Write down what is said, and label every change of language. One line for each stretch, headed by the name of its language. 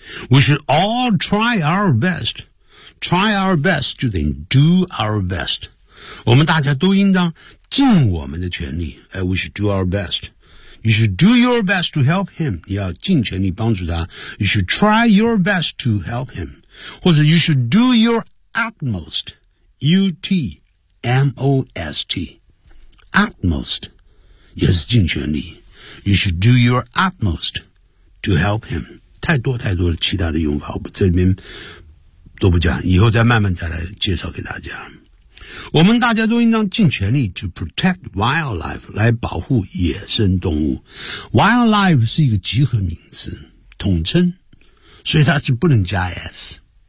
English: We should all try our bestTry our best,
Chinese: 就等于
English: do our best.
Chinese: 我们大家都应当尽我们的全力。
English: We should do our best. You should do your best to help him.
Chinese: 你要尽全力帮助他。
English: You should try your best to help him.
Chinese: 或者
English: you should do your utmost. U-T-M-O-S-T. Utmost
Chinese: 也是尽全力。
English: You should do your utmost to help him.
Chinese: 太多太多的其他的用法，我不这边都不讲，以后再慢慢再来介绍给大家。我们大家都应当尽全力
English: to protect wildlife,
Chinese: 来保护野生动物。 Wildlife 是一个集合名词，统称，所以它是不能加 s。